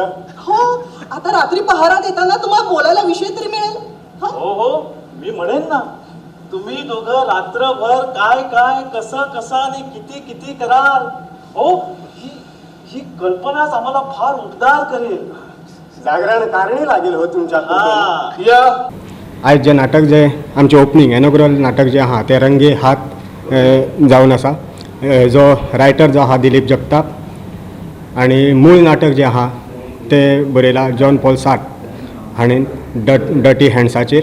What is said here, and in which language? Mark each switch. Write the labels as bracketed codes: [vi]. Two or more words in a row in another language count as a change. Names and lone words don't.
[mr] हो, आता रात्री पहारात येताना तुम्हाला बोलायला विषय तरी मिळेल. हो हो, मी म्हणेन ना, तुम्ही दोघं रात्रभर काय काय कसं कसं आणि किती किती कराल. हो, ही कल्पनाच आम्हाला फार उद्गार करेल. जागरण कारणी लागेल हो तुमच्या. या [kok] आयज जे नाटक जे आमचे [en] opening inaugural [kok] नाटक जे आहा ते रंगे हात जावन आसा. जो रायटर जो आहा दिलीप जगताप आणि मूळ नाटक जे आहा ते बरयला जॉन पॉल सार्ट हाणें डर्टी हँड्साचेर.